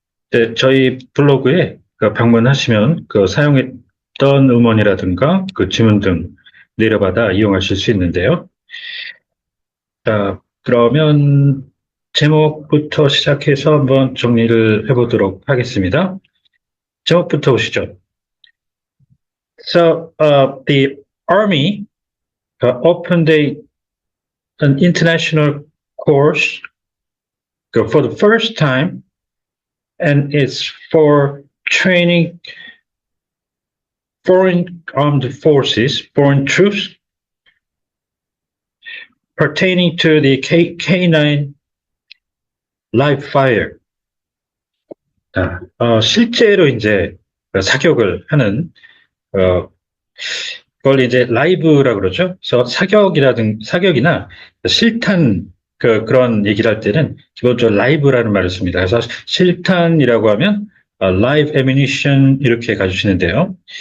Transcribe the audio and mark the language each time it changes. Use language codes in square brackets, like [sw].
[ko] 네, 저희 블로그에 방문하시면 사용했던 음원이라든가 그 지문 등 내려받아 이용하실 수 있는데요. 자, 그러면 제목부터 시작해서 한번 정리를 해보도록 하겠습니다. 제목부터 보시죠. [en] So, the Army opened an international course for the first time, and it's for training foreign armed forces, foreign troops, pertaining to the K9 live fire. [ko] 실제로 이제 사격을 하는 그걸 이제 라이브라고 그러죠. 그래서 사격이나 실탄 그런 얘기를 할 때는 기본적으로 라이브라는 말을 씁니다. 그래서 실탄이라고 하면 [en] live ammunition [ko] 이렇게 가주시는데요.